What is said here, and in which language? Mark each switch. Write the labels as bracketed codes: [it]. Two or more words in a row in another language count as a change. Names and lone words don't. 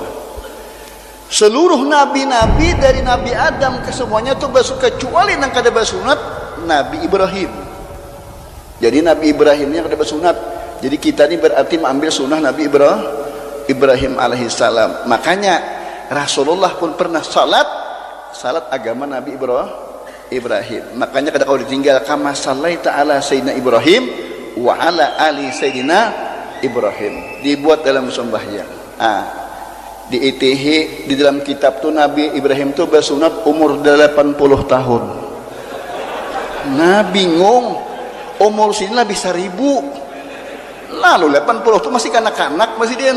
[bjn] Seluruh nabi-nabi dari Nabi Adam ke semuanya tuh kecuali yang kada bersunat Nabi Ibrahim. Jadi Nabi Ibrahim yang kada bersunat. Jadi kita ini berarti mengambil sunnah Nabi Ibrahim alaihissalam. Makanya Rasulullah pun pernah salat agama Nabi Ibrahim. Makanya kada kau ditinggal [ar] كما صليت على سيدنا إبراهيم وعلى آل سيدنا إبراهيم. [bjn] Dibuat dalam sembahyang. Di ITH di dalam kitab tuh Nabi Ibrahim tuh bersunat umur 80 tahun. Nah bingung, umur sini lah bisa 1000. Lalu 80 tuh masih kanak-kanak masih dia.